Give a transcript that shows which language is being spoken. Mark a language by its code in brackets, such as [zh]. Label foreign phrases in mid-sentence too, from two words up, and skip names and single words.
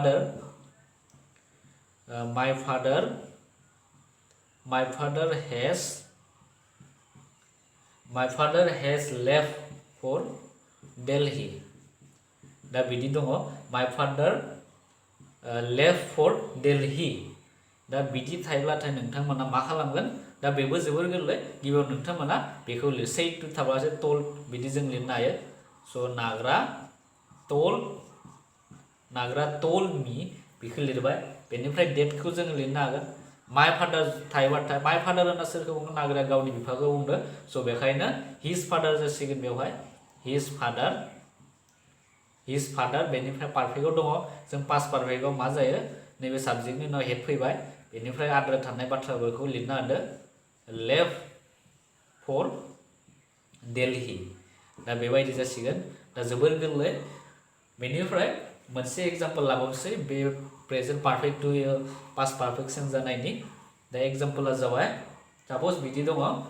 [en] father has left for Delhi [brx] दा बिदि दङ [en] my father left for Delhi [brx] दा बिदि थायोब्लाथाय नोंथांमोना मा खालामगोन दा बेबो जोबोर गोरलै गिबियाव नोंथांमोना बेखौ [en] said to [brx] थाब्लासो told बिदि जों लिरनो हायो स' नाग्रा [en] told me [brx] बेखौ लिरबाय बेनिफ्राय डेटखौ जोङो लिरनो हागोन [en] my father [brx] थायोबाथाय [en] my father [brx] होनना सोरखौ बुङो नाग्राया गावनि बिफाखौ बुंदो स' बेखायनो [en] his father [brx] जासिगोन बेवहाय हिज फादार बेनिफ्राय पारफेक्टआव दङ जों [en] past perfectआव [brx] मा जायो नैबे साबजेक्टनि उनाव हेड फैबाय बेनिफ्राय आद्रा थानाय बाथ्राफोरखौ लिरनो हादो [en] left for Delhi [brx] दा बेबायदि जासिगोन दा जोबोर गोरलै बेनिफ्राय मोनसे एग्जाम्पल लाबावनोसै बे [en] present perfect to past perfect [brx] चेन्ज जानायनि दा एग्जाम्पला जाबाय साप'ज बिदि दङ